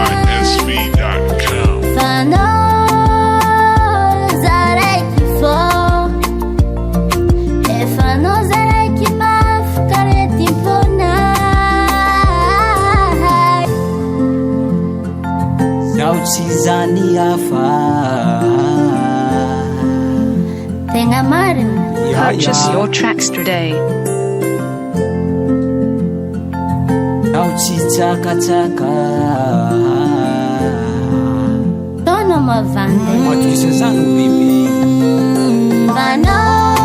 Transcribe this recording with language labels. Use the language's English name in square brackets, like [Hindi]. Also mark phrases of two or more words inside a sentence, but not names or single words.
[Malagasy] Fano Zaraiky fo efano Zaraiky mafaka areti-pôna. zao tsy zany hafa Tenga marina. [English] Purchase your tracks today. [Malagasy] zao tsy tsakatsaka Tono mavande. matisa zany bebe. Vano